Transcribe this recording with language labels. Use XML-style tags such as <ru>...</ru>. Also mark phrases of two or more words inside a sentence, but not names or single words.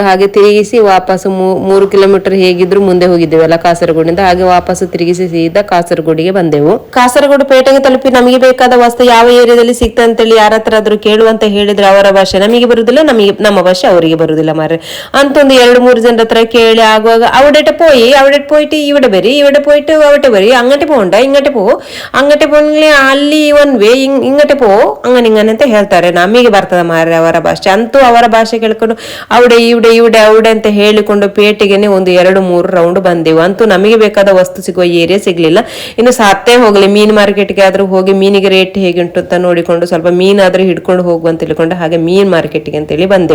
<kn>ಹಾಗೆ ತಿರುಗಿಸಿ ವಾಪಸ್ಸು 3 ಕಿಲೋಮೀಟರ್ ಹೇಗಿದ್ರು ಮುಂದೆ ಹೋಗಿದ್ದೇವಲ್ಲ ಕಾಸರಗೋಡಿಂದ. ಹಾಗೆ ವಾಪಸ್ಸು ತಿರುಗಿಸಿ ಸೀದಾ ಕಾಸರಗೋಡಿಗೆ ಬಂದೆವು. ಕಾಸರಗೋಡು ಪೇಟೆಗೆ ತಲುಪಿ ನಮಗೆ ಬೇಕಾದ ವಸ್ತು ಯಾವ ಏರಿಯಾದಲ್ಲಿ ಸಿಗ್ತದೆ ಅಂತೇಳಿ ಯಾರ ಹತ್ರ ಆದ್ರೂ ಕೇಳುವಂತ ಹೇಳಿದ್ರೆ ಅವರ ಭಾಷೆ ನಮಗೆ ಬರುದಿಲ್ಲ, ನಮ್ಮ ಭಾಷೆ ಅವರಿಗೆ ಬರುದಿಲ್ಲ ಮಾರ್ರೆ. ಅಂತ ಒಂದು 2-3 ಜನರ ಹತ್ರ ಕೇಳಿ ಆಗುವಾಗ</kn> <ml>അവിടെ പോയിട്ട് ഇവിടെ വരി, ഇവിടെ പോയിട്ട് അവിടെ വരി, അങ്ങോട്ട് പോകണ്ട ഇങ്ങോട്ട് പോ, അങ്ങോട്ട് പോകണമെങ്കിൽ</ml> <kn>ಅಲ್ಲಿ</kn> <en>one way,</en> <ml>ഇങ്ങോട്ട് പോ, അങ്ങനെ</ml> <kn>ಅಂತ ಹೇಳ್ತಾರೆ. ನಮಗೆ ಬರ್ತದ ಮಾರ್ರೆ ಅವರ ಭಾಷೆ. ಅಂತೂ ಅವರ ಭಾಷೆ ಕೇಳ್ಕೊಂಡು അവിടെ ಅಂತ ಹೇಳಿಕೊಂಡು ಪೇಟೆಗೆನೆ ಒಂದು 2-3 ರೌಂಡ್ ಬಂದೆವು. ಅಂತೂ ನಮಗೆ ಬೇಕಾದ ವಸ್ತು ಸಿಗುವ ಏರಿಯಾ ಸಿಗ್ಲಿಲ್ಲ. ಇನ್ನು ಸಾತ್ತೇ ಹೋಗ್ಲಿ, ಮೀನ್ ಮಾರ್ಕೆಟ್ಗೆ ಆದ್ರೂ ಹೋಗಿ ಮೀನಿಗೆ ರೇಟ್ ಹೇಗೆ ಉಂಟು ಅಂತ ನೋಡಿಕೊಂಡು ಸ್ವಲ್ಪ ಮೀನಾದ್ರೂ ಹಿಡ್ಕೊಂಡು ಹೋಗುವ ಅಂತ ತಿಳ್ಕೊಂಡು ಹಾಗೆ ಮೀನ್ ಮಾರ್ಕೆಟ್ಗೆ ಅಂತೇಳಿ ಬಂದೆವು.</kn>